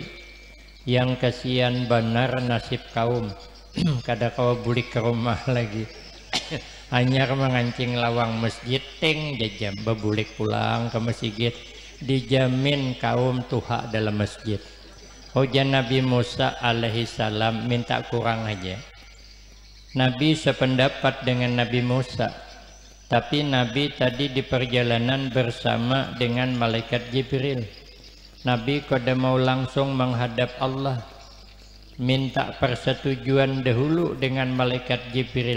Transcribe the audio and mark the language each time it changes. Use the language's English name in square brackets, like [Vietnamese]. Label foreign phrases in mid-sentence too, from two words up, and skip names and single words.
[Banjar] Yang kasihan benar nasib kaum, kada kau bulik ke rumah lagi. Hanyar mengancing lawang masjid, ting jajam bebulik pulang ke masjid, dijamin kaum tuha dalam masjid. Hujan Nabi Musa alaihi salam minta kurang aja. Nabi sependapat dengan Nabi Musa. Tapi Nabi tadi di perjalanan bersama dengan malaikat Jibril. Nabi kada mau langsung menghadap Allah, minta persetujuan dahulu dengan malaikat Jibril.